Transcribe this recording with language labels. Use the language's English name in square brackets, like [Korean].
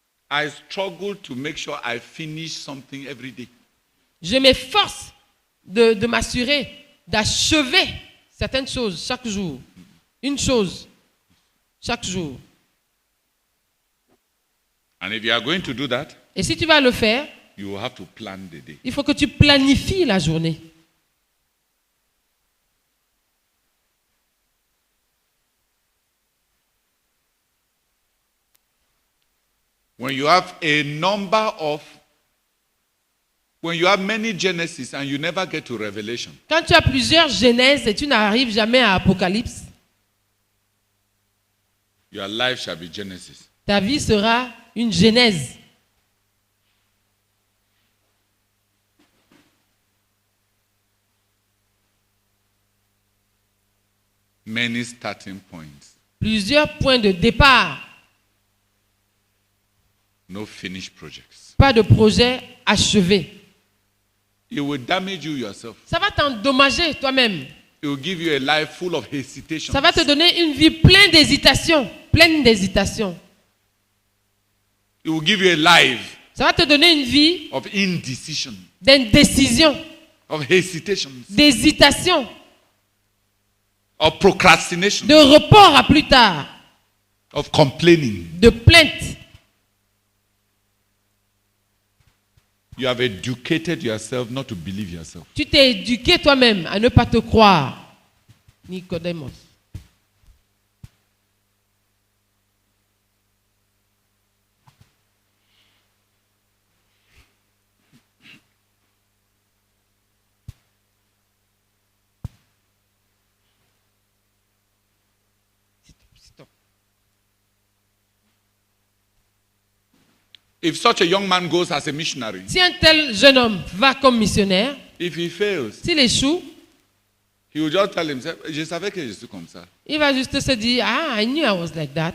[English] I struggle to make sure I finish something every day. [French] je m'efforce de m'assurer d'achever certaines choses chaque jour. Une chose chaque jour. [English] And if you are going to do that, [French] Et si tu vas le faire, [English] you will have to plan the day. [French] il faut que tu planifies la journée. [English] When When you have a number of, when you have many Genesis and you never get to Revelation, [French] Quand tu as plusieurs Genèses et tu n'arrives jamais à Apocalypse, [English] your life shall be Genesis. [French] ta vie sera une Genèse. [English] Many starting points, [French] Plusieurs points de départ. [English] no finished projects. [French] Pas de projet achevé. [English] It will damage you yourself. [French] Ça va t'endommager toi-même. [English] It will give you a life full of hesitation. [French] Ça va te donner une vie pleine d'hésitation. Pleine d'hésitation. [English] It will give you a life [French] Ça va te donner une vie [English] of indecision, [French] d'indécision, [English] of hesitation, [French] d'hésitation, [English] of procrastination, [French] de report à plus tard, [English] of complaining. [French] de plainte. [English] You have educated yourself not to believe yourself. [French] Tu t'es éduqué toi-même à ne pas te croire. [English] Nicodemos. If such a young man goes as a missionary, [French] Si un tel jeune homme va comme missionnaire, [English] if he fails, [French] s'il échoue, [English] he will just tell himself, [French] je savais que je suis comme ça. il va juste se dire, ah, [English] I knew I was like that.